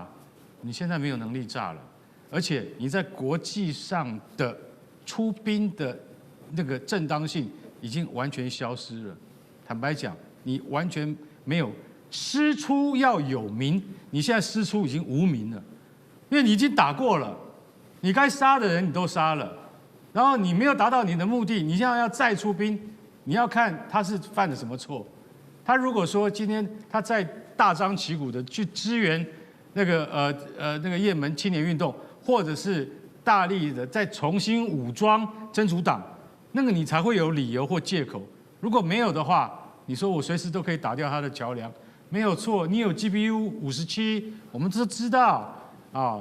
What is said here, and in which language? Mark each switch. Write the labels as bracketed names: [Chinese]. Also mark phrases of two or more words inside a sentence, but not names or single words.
[Chinese] 你現在沒有能力炸了，而且你在國際上的出兵的那個正當性已經完全消失了。坦白講，你完全沒有師出要有名，你現在師出已經無名了，因為你已經打過了，你該殺的人你都殺了。然後你沒有達到你的目的，你現在要再出兵， 你要看他是犯了什麼錯。他如果說今天他在大張旗鼓的去支援那個也門青年運動，或者是大力的再重新武裝真主黨，那個你才會有理由或借口。如果沒有的話，你說我隨時都可以打掉他的橋樑，沒有錯。你有 GBU 57，我們都知道啊。